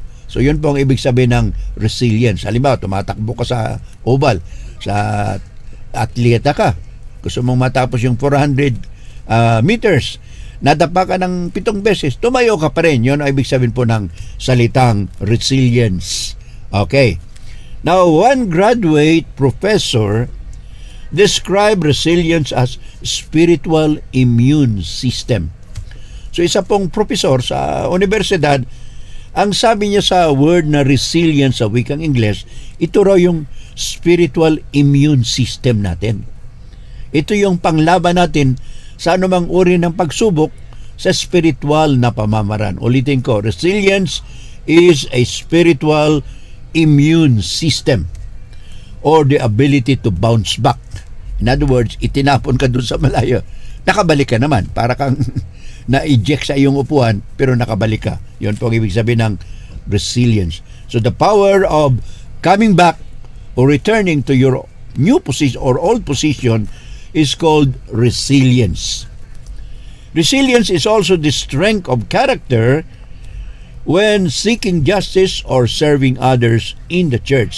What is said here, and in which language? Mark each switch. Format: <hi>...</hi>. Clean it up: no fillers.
<tl>So yun po ang ibig sabihin ng resilience. Halimbawa, tumatakbo ka sa oval, sa atleta ka, gusto mong matapos yung 400 meters, nadapa ka ng 7 beses, tumayo ka pa rin. Yun ang ibig sabihin po ng salitang resilience.</tl> <en>Okay. Now, one graduate professor described resilience as spiritual immune system.</en> <tl>So isa pong profesor sa universidad, ang sabi niya sa word na resilience sa wikang Ingles, ito raw yung spiritual immune system natin. Ito yung panglaban natin sa anumang uri ng pagsubok sa spiritual na pamamaraan. Ulitin ko,</tl> <en>resilience is a spiritual immune system or the ability to bounce back. In other words,</en> <tl>itinapon ka dun sa malayo, nakabalik ka naman. Para kang na-eject sa iyong upuan, pero nakabalik ka. Yun po ang ibig sabihin ng resilience.</tl> <en>So the power of coming back or returning to your new position or old position is called resilience. Resilience is also the strength of character when seeking justice or serving others in the church.</en>